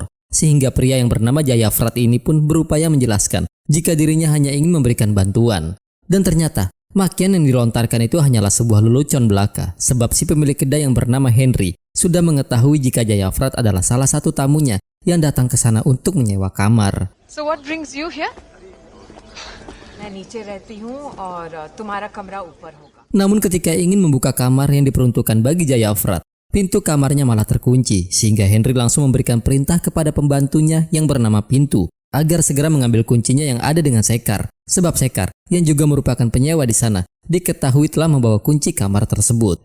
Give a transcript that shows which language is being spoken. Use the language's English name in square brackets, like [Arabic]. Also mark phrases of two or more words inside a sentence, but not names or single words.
[Indonesian] Sehingga pria yang bernama Jayafrat ini pun berupaya menjelaskan jika dirinya hanya ingin memberikan bantuan. Dan ternyata, makian yang dilontarkan itu hanyalah sebuah lelucon belaka, sebab si pemilik kedai yang bernama Henry sudah mengetahui jika Jayafrat adalah salah satu tamunya yang datang ke sana untuk menyewa kamar. [English] So what brings you here? [Hindi] मैं नीचे रहती हूँ और तुम्हारा कमरा ऊपर होगा. [Indonesian] Namun ketika ingin membuka kamar yang diperuntukkan bagi Jayafrat, pintu kamarnya malah terkunci, sehingga Henry langsung memberikan perintah kepada pembantunya yang bernama Pintu agar segera mengambil kuncinya yang ada dengan Sekar, sebab Sekar yang juga merupakan penyewa di sana diketahui telah membawa kunci kamar tersebut.